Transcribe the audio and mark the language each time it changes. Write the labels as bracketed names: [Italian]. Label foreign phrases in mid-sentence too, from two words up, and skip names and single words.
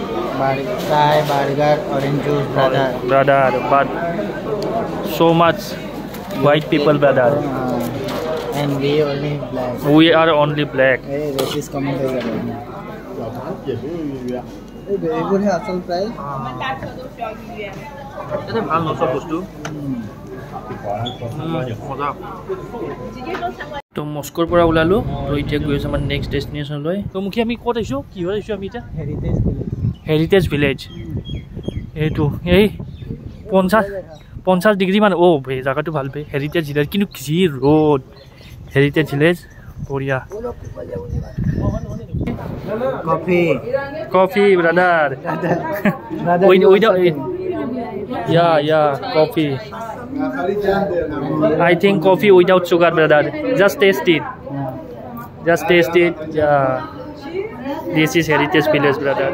[English] Chai, burger, orange juice, Brother, but so much white people, brother. And we only black. We are only black. Hey, this is coming here. Very good [Hindi] है असल [English] price. [Assamese] ये ভাল ন সব বস্তু তো মস্কোৰ পৰা ওলালো আৰু এতিয়া গৈ আছো আমাৰ [English] next destination [Assamese] তো মুখি আমি ক'ত আহিছো কি হৈ আহিছো আমি এতিয়া হেৰিটেজ ভিলেজ এইটো এই 50 ডিগ্ৰী মান অ' বে জায়গাটো ভাল বে হেৰিটেজ ভিলেজ কিন্তু কি ৰোড হেৰিটেজ ভিলেজ বঢ়িয়া [English] coffee brother yeah coffee I think coffee without sugar brother just taste it yeah this is heritage village brother